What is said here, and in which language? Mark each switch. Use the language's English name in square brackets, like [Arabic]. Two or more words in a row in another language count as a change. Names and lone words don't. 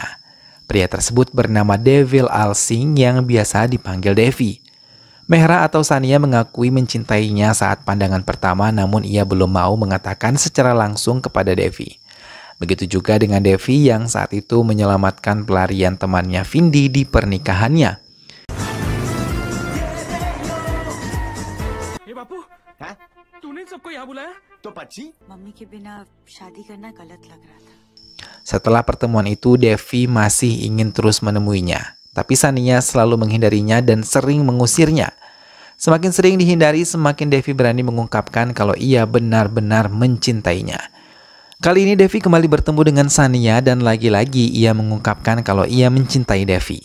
[Indonesian] Pria tersebut bernama Devil Alsing yang biasa dipanggil Devi. Mehra atau Sania mengakui mencintainya saat pandangan pertama, namun ia belum mau mengatakan secara langsung kepada Devi. Begitu juga dengan Devi yang saat itu menyelamatkan pelarian temannya Vindi di pernikahannya. [Hindi] Hey bapu, तूने सबको यहाँ बुलाया? तो पक्षी मम्मी के बिना शादी करना गलत लग रहा था। [Indonesian] Setelah pertemuan itu, Devi masih ingin terus menemuinya. Tapi Sania selalu menghindarinya dan sering mengusirnya. Semakin sering dihindari, semakin Devi berani mengungkapkan kalau ia benar-benar mencintainya. Kali ini Devi kembali bertemu dengan Sania dan lagi-lagi ia mengungkapkan kalau ia mencintai Devi.